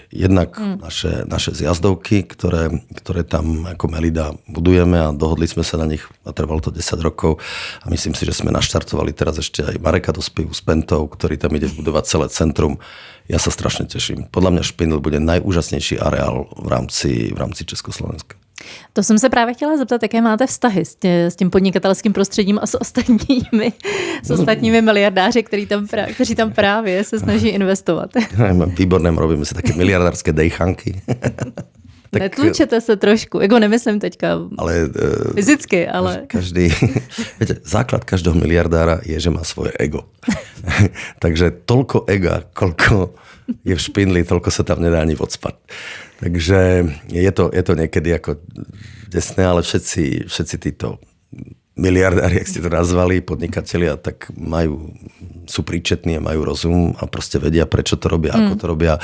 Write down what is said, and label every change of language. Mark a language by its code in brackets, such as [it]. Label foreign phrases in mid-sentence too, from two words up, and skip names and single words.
[sk] Jednak naše zjazdovky, ktoré tam ako Melida budujeme a dohodli sme sa na nich a trvalo to 10 rokov a myslím si, že sme naštartovali teraz ešte aj Mareka Dospivu s Pentou, ktorý tam ide budovať celé centrum. Ja sa strašne teším. Podľa mňa Špindl bude najúžasnejší areál v rámci Československa. [cs] To jsem se právě chtěla zeptat, jaké máte vztahy s tím podnikatelským prostředím a s ostatními miliardáři, kteří tam právě se snaží investovat. [sk] Výborné, robíme si také miliardárske dejchanky. [cs] Tak, netlučete se trošku, jako nemyslím teďka fyzicky, ale... [sk] Viete, základ každého miliardára je, že má svoje ego. Takže toľko ega, koľko je v Špindli, toľko sa tam nedá ani odspať. Takže je to niekedy ako desné, ale všetci títo miliardári, jak ste to nazvali, podnikatelia, tak sú príčetní a majú rozum a proste vedia, prečo to robia, ako to robia.